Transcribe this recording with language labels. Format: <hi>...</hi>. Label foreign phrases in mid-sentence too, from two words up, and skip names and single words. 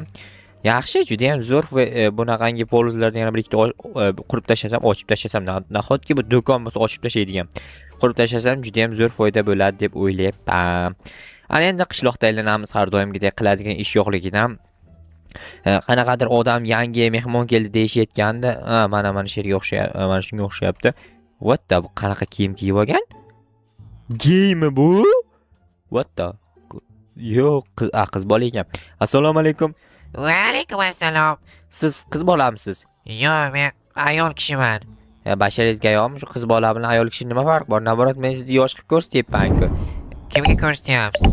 <uz>Yaxshi, juda ham zo'r va bunaqangi polizlarni yana bir ikkita qurib tashlasam, ochib tashlasam, nahotki bu do'kon bo'lsa ochib tashlaydigan. Qurib tashlasam juda ham zo'r foyda bo'ladi deb o'ylayapman. Ana endi qishloqda aylanamiz, har doimgidek qiladigan ish yo'qligidan. Qanaqadir odam yangi mehmon keldi deyishayotganda, mana shu yerga o'xshayapti, mana shunga o'xshayapti.</uz> <en>What the,</en> <uz>bu qanaqa kiyim kiyib olgan? Geymi bu?</uz> <en>What the?</en> <uz>Yo'q, qiz bola ekan. Assalomu alaykum. Va alaykum assalom. Siz qiz bolamisiz? Yo'q, men ayol kishiman. Basharingizga yo'qmi? Shu qiz bola bilan ayol kishi nima farq bor? Naborat, men sizni yosh qilib ko'rsatyapman-ku. Kimga ko'rsatyapsiz?</uz>